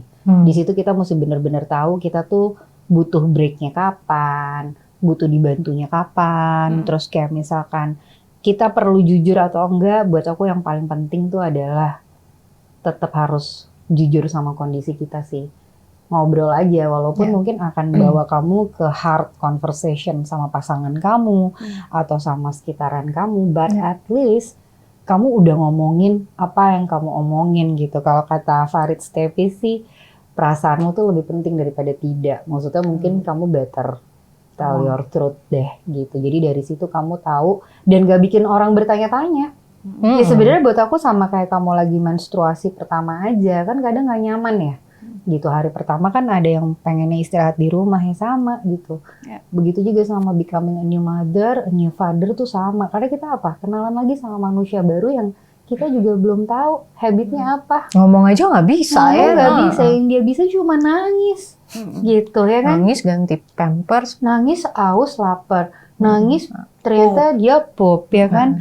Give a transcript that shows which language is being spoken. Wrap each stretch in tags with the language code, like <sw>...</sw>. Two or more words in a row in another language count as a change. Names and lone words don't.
<id>Di situ kita mesti benar-benar tahu kita tuh butuh breaknya kapan, butuh dibantunya kapan, terus kayak misalkan kita perlu jujur atau enggak. Buat aku yang paling penting tuh adalah tetap harus jujur sama kondisi kita sih. Ngobrol aja, walaupun mungkin akan bawa kamu ke</id> <en>hard conversation</en> <id>sama pasangan kamu atau sama sekitaran kamu,</id> <en>but at least</en> <id>kamu udah ngomongin apa yang kamu omongin gitu. Kalau kata Farid Stepi sih, perasaanmu tuh lebih penting daripada tidak. Maksudnya mungkin kamu</id> <en>better tell your truth</en> <id>deh gitu. Jadi dari situ kamu tahu dan gak bikin orang bertanya-tanya. Ya sebenarnya buat aku sama kayak kamu lagi menstruasi pertama aja, kan kadang gak nyaman ya. Gitu hari pertama kan ada yang pengennya istirahat di rumah ya sama gitu. Begitu juga sama</id> <en>becoming a new mother, a new father</en> <id>tuh sama. Karena kita apa? Kenalan lagi sama manusia baru yang kita juga belum tahu habitnya apa. Ngomong aja nggak bisa ya. Nggak bisa, yang dia bisa cuma nangis. Gitu ya kan. Nangis ganti pampers. Nangis aus lapar. Nangis ternyata dia pop ya kan.</id>